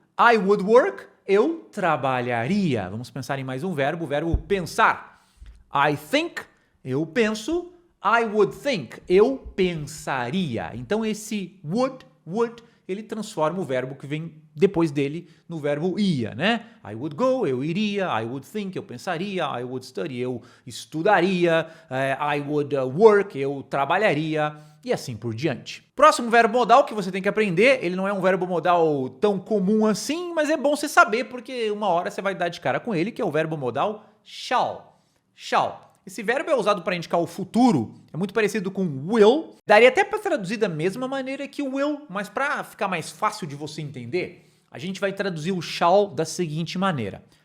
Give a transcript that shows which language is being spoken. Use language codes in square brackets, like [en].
[en] I would work, [pt] eu trabalharia. Vamos pensar em mais um verbo, o verbo pensar. [en] I think, [pt] eu penso. [en] I would think, [pt] eu pensaria. Então esse would, ele transforma o verbo que vem depois dele no verbo ia, né? [en] I would go, [pt] eu iria. [en] I would think, [pt] eu pensaria. [en] I would study, [pt] eu estudaria. [en] I would work, [pt] eu trabalharia. E assim por diante. Próximo verbo modal que você tem que aprender, ele não é um verbo modal tão comum assim, mas é bom você saber, porque uma hora você vai dar de cara com ele, que é o verbo modal shall. Shall. Esse verbo é usado para indicar o futuro, é muito parecido com will. Daria até para traduzir da mesma maneira que o will, mas para ficar mais fácil de você entender, a gente vai traduzir o shall da seguinte maneira.